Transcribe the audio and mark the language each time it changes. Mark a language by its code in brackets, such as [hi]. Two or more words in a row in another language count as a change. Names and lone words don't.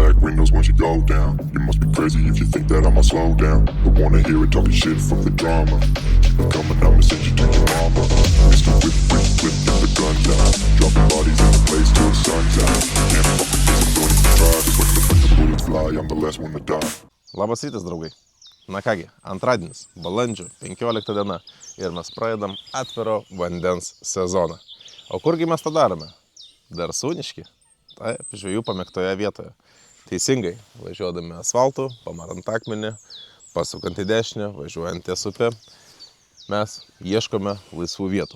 [en] windows once you go down. You must be crazy if you think that I'ma slow down. Don't wanna hear it talking shit from the drama. Keep it coming, I'ma send you to your mama. Mr. Whip, whip, whip, get the gun down. Dropping bodies in the place till the sun's out. Can't fuck with this, I'm going to try. Just when the bullets fly, I'm the last one to die. [lt] Labas rytas, draugai. Na kągi, antradienis, balandžio 15 diena ir mes pradedam atviro vandens sezoną. O kurgi mes tą darome? Darsūniški. Taip, žvejų pamėgtoje vietoje. Teisingai, važiuodami asfaltu, pamarant akmenį, pasukant į dešinę, važiuojant ties upę, mes ieškome laisvų vietų.